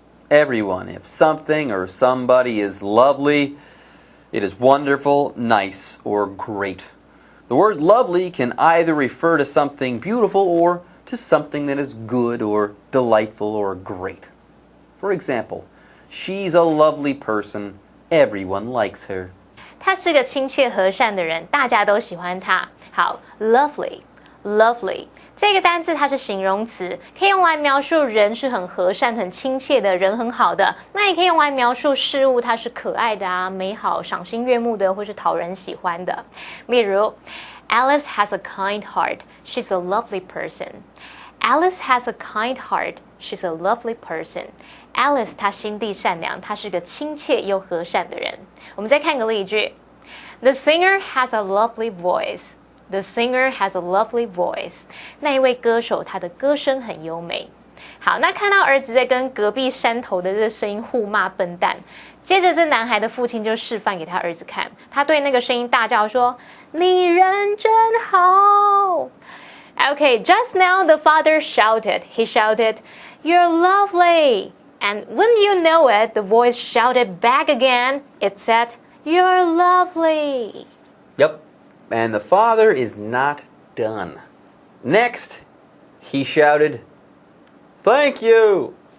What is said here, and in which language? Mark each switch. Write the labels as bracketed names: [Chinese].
[English] Everyone, if something or somebody is lovely, it is wonderful, nice, or great. The word lovely can either refer to something beautiful or to something that is good or delightful or great. For example, she's a lovely person. Everyone likes her. [Chinese] 他是个亲切和善的人，大家都喜欢他。好 ，lovely， lovely 这个单字它是形容词，可以用来描述人是很和善、很亲切的人，很好的。那也可以用来描述事物它是可爱的啊、美好、赏心悦目的，或是讨人喜欢的。例如 [English] ，Alice has a kind heart. She's a lovely person. Alice has a kind heart. She's a lovely person. [Chinese] Alice 她心地善良，她是个亲切又和善的人。我们再看个例句 [English] ：The singer has a lovely voice. The singer has a lovely voice. [Chinese] 那一位歌手，他的歌声很优美。好，那看到儿子在跟隔壁山头的这个声音互骂笨蛋，接着这男孩的父亲就示范给他儿子看，他对那个声音大叫说：“你人真好。” [English] Okay, just now the father shouted. He shouted, "You're lovely." And wouldn't you know it, the voice shouted back again. It said, "You're lovely." Yep. And the father is not done. Next, he shouted, "Thank you."